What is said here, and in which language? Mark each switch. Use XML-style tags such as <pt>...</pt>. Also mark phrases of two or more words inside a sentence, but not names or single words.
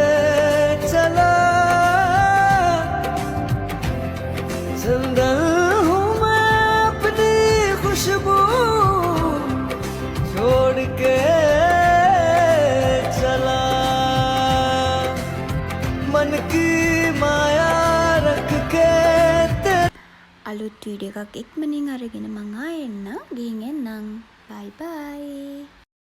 <hi>चंदन हूँ मैं अपनी खुशबू छोड़ के चला मन की माया रख के</hi> <si>අලුත් වීඩියෝ එකක් ඉක්මනින් අරගෙන මං ආයෙන්න ගිහින් එන්නම්.</si> <en>bye bye.</en>